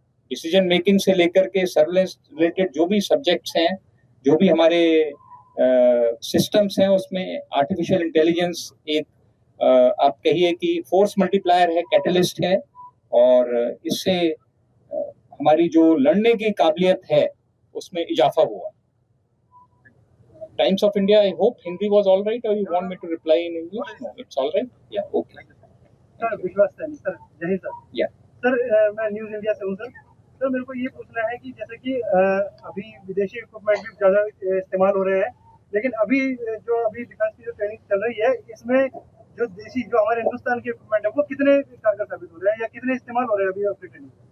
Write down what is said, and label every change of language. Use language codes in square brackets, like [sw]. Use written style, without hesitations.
[hi] Decision making से लेकर के सर्विलेंस रिलेटेड जो भी सब्जेक्ट्स हैं, जो भी हमारे सिस्टम्स हैं, उसमें आर्टिफिशियल इंटेलिजेंस एक आप कहिए कि फोर्स मल्टीप्लायर है, कैटलिस्ट है। और इससे हमारी जो लड़ने की काबिलियत है उसमें इजाफा हुआ। [en] Times of India, I hope Hindi was all right, or you want me to reply in English? No, it's all right. Yeah, okay. [hi] Sir विश्वास सर, जय सर। [en] Yeah. [hi] सर मैं न्यूज़ इंडिया से हूँ सर। सर मेरे को ये पूछना है कि जैसे कि अभी विदेशी इक्विपमेंट भी ज़्यादा इस्तेमाल हो रहे हैं, लेकिन अभी डिफेंस की जो ट्रेनिंग चल रही है इसमें जो देशी जो हमारे हिंदुस्तान के इक्विपमेंट है वो कितने कारगर साबित हो रहे हैं या कितने इस्तेमाल हो रहे हैं अभी आपकी ट्रेनिंग?